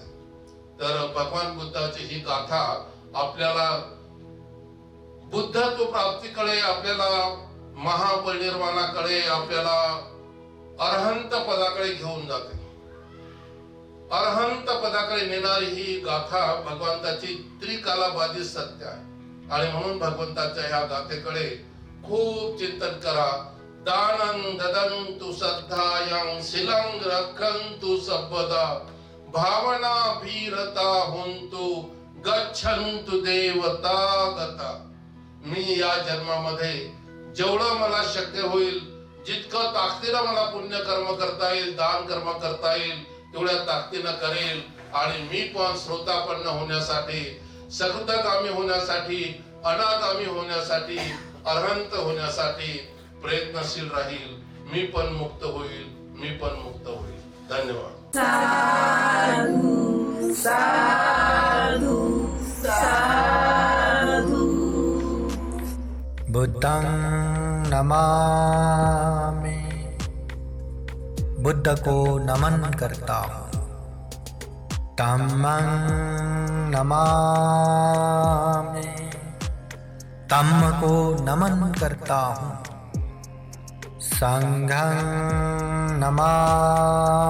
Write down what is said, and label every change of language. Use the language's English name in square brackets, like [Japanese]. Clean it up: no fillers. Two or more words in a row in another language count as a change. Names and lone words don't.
[Marathi] तर भगवान बुद्धाची ही गाथा आपल्याला बुद्धत्व प्राप्तीकडे, आपल्याला महापरिनिर्वाणाकडे, आपल्याला अरहंत पदाकडे घेऊन जाते. अरहंत पदाकडे नेणारी ही गाथा भगवंताची त्रिकालाबाधित सत्य आहे. आणि म्हणून भगवंताच्या ह्या गाथेकडे खूप चिंतन करा. [Pali] दानं ददन्तु श्रद्धायं शिलं रक्षन्तु सर्वदा भावना भीरता हुन्तु गच्छन्तु देवता गता. [Marathi] मी या जन्मामध्ये जेवढं मला शक्य होईल, जितकं ताकदीनं मला पुण्य कर्म करता येईल, दान कर्म करता येईल, तेवढ्या ताकदीनं करेल. आणि मी पण श्रोतापन्न होण्यासाठी, सकृतगामी होण्यासाठी, अनागामी होण्यासाठी, अरहंत होण्यासाठी प्रयत्नशील राहील. मी पण मुक्त होईल, मी पण मुक्त होईल. धन्यवाद. [Pali] साधु साधु साधु. बुद्धं नमामि. [Hindi] बुद्ध को नमन करता हूँ. [Pali] धम्मं नमामि. [Hindi] धम्म को नमन करता हूँ. [Pali] संघं नमामि.